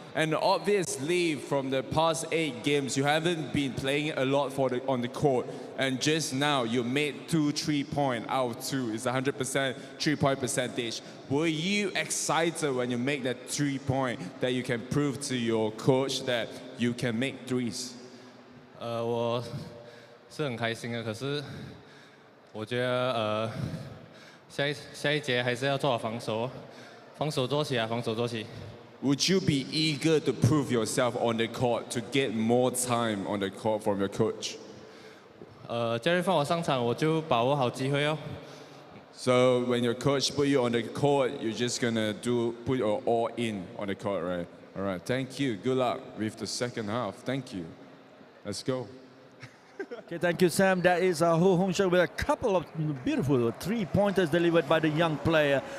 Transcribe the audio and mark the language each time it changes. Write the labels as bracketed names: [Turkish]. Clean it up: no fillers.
[English] And obviously from the past 8 games, you haven't been playing a lot on the court. And just now you made 2 3-point out of 2. It's 100% 3-point percentage. Were you excited when you make that 3-point that you can prove to your coach that you can make threes? [Chinese] 我是很开心的，可是我觉得下一节还是要做好防守，防守做起啊，防守做起。 [English] Would you be eager to prove yourself on the court to get more time on the court from your coach? [Chinese] 教练放我上场，我就把握好机会哦。 [English] So when your coach put you on the court, you're just gonna put your all in on the court, right? All right. Thank you. Good luck with the second half. Thank you. Let's go. Okay, thank you, Sam. That is Ho Hong Sheng with a couple of beautiful 3-pointers delivered by the young player.